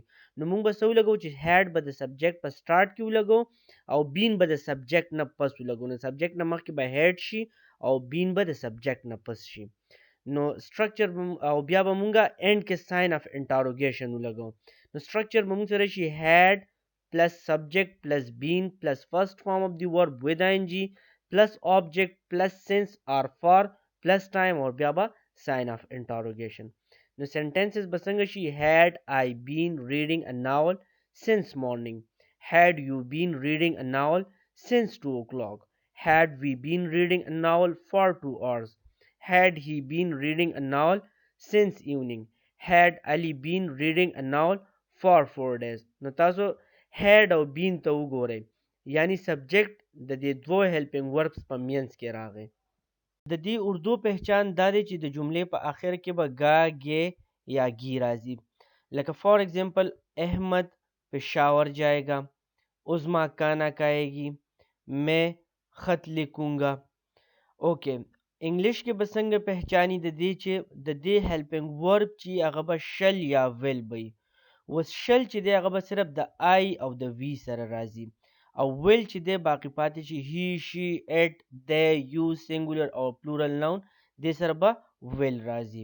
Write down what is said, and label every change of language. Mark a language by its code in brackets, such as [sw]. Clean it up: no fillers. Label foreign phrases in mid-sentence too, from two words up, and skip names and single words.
[ps] نو مونږ به څه ولګو چې هیډ به د سبجیکټ په سټارټ کې ولګو او بین به د سبجیکټ نه پس ولګو. نو سبجیکټ نه مخکې به هیډ شي او بین به د سبجیکټ نه پس شي. نو سټرکچر او بیا به مونږه اینډ کې [en] sign of interrogation [ps] ولګو. نو سټرکچر به مونږ سره شي [en] هیډ plus subject plus been plus first form of the verb with ing plus object plus since or for plus time or [ps] بیا به [en] sign of interrogation. [ps] نو sentences به څنګه شي [en] had I been reading a novel since morning. Had you been reading a novel since 2 o'clock. Had we been reading a novel for 2 hours. Had he been reading a novel since evening. Had Ali been reading a novel for 4 days. [ps] نو تاسو had او been ته وګورئ، یعنی سبجیکټ د دې دوه [en] helping verbs [ps] په مینس کې راغی. د دې اردو پہچان دا دی چې د جملې په آخر کې به [ur] گا گے یا گی [ps] راځي. [ur] لکه [en] for example [ur] احمد پشاور جائے گا، عظما کانا کھائے گی، میں خط لکھوں گا. [ps] اوکے، انګلیش کې به څنګه پہچانی د دې چې د دې [en] helping verb [ps] چې هغه به شل یا ویل وي. اوس شل چې دی هغه به صرف د آی او د وی سره راځي، او ویل چې دی باقی پاتې شي [en] he she it they you singular [ps] او [en] plural noun [ps] دې سره به ویل راځي.